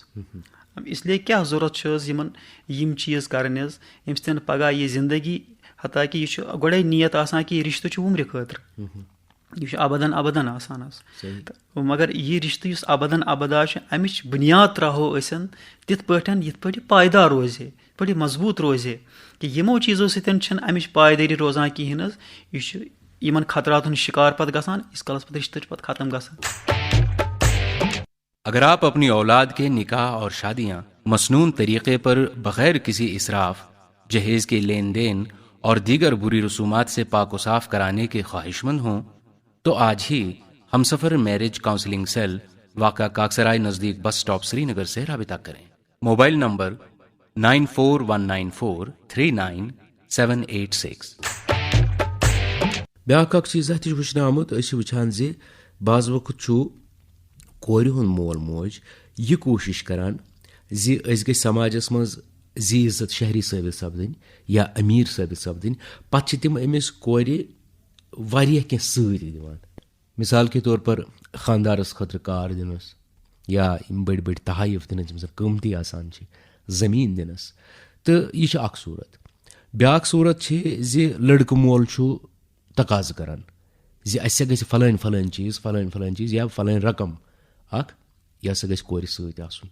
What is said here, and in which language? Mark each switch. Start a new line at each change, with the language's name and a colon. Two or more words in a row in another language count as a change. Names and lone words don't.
Kashmiri: اِسلیے کیٛاہ ضوٚرَتھ چھُ حظ یِم چیٖز کَرٕنۍ حظ ییٚمہِ سۭتۍ پَگاہ یہِ زندگی حتاکہِ یہِ چھُ گۄڈَے نیت آسان کہِ یہِ رِشتہٕ چھُ وُمرِ خٲطرٕ یہِ چھُ اَبدن اَبدن آسان حظ تہٕ مگر یہِ رِشتہٕ یُس اَبدن اَبدا چھُ اَمِچ بُنیاد ترٛاوہو أسۍ تِتھ پٲٹھۍ یِتھ پٲٹھۍ یہِ پایدار روزِ ہے یِتھ پٲٹھۍ یہِ مضبوٗط روزِ ہے کہِ یِمو چیٖزو سۭتۍ چھِنہٕ اَمِچ پایدٲری روزان کِہیٖنۍ حظ یہِ چھُ یِمن خطراتن ہُنٛد شِکار پتہٕ گژھان ییٖتِس کالس پتہٕ رِشتہٕ چھُ پتہٕ ختم گژھان.
Urdu: اگر آپ اپنی اولاد کے نکاح اور شادیاں مسنون طریقے پر بغیر کسی اسراف جہیز کے لین دین اور دیگر بری رسومات سے پاک و صاف کرانے کے خواہش مند ہوں تو آج ہی ہمسفر
English: marriage counselling cell
Urdu: واقع کاکسرائے نزدیک
English: bus stop
Urdu: سری نگر سے رابطہ کریں.
English: mobile number 9419439786.
Kashmiri: بیٛاکھ اکھ چیٖز تہِ چھُ وٕچھنہٕ آمُت أسۍ چھِ وٕچھان زِ بعض وقت چھُ کورِ ہُنٛد مول موج یہِ کوٗشِش کران زِ أسۍ گٔژھۍ سماجس منٛز زِ عزت شہری ثٲبت سپدٕنۍ یا أمیٖر ثٲبت سپدٕنۍ پتہٕ چھِ تِم أمِس کورِ واریاہ کینٛہہ سۭتۍ دِوان
Urdu: مِثال کے طور پر
Kashmiri: خانٛدارس خٲطرٕ کار دِنس یا یِم بٔڑۍ بٔڑۍ تحایف دِنس یِم زن قۭمتی آسان چھِ زٔمیٖن دِنس تہٕ یہِ چھِ اکھ صوٗرت. بیٛاکھ صوٗرت چھِ زِ لڑکہٕ مول چھُ تقاضہٕ کران زِ اَسہِ گژھِ فلٲنۍ چیٖز یا فلٲنۍ رقم اکھ یہِ ہسا گژھِ کورِ سۭتۍ آسُن.